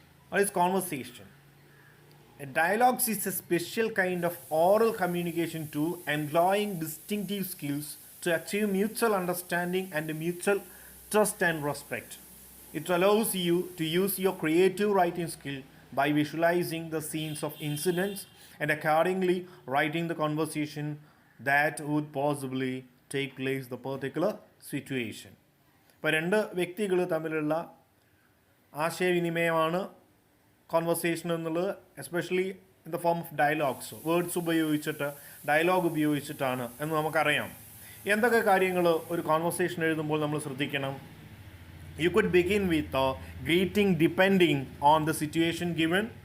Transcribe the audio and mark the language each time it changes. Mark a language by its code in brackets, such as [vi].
[en] What is conversation? A dialogue is a special kind of oral communication tool employing distinctive skills to achieve mutual understanding and mutual trust and respect. It allows you to use your creative writing skill by visualizing the scenes of incidents and accordingly writing the conversation that would possibly take place in the particular situation. [ml] ഇപ്പോൾ രണ്ട് വ്യക്തികൾ തമ്മിലുള്ള ആശയവിനിമയമാണ് conversation എന്നുള്ളത്. [en] especially in the form of dialogues, [ml] words ഉപയോഗിച്ചിട്ട്, dialogue ഉപയോഗിച്ചിട്ടാണ് എന്ന് നമുക്കറിയാം. എന്തൊക്കെ കാര്യങ്ങൾ ഒരു കോൺവെർസേഷൻ എഴുതുമ്പോൾ നമ്മൾ ശ്രദ്ധിക്കണം? [en] You could begin with a greeting depending on the situation given.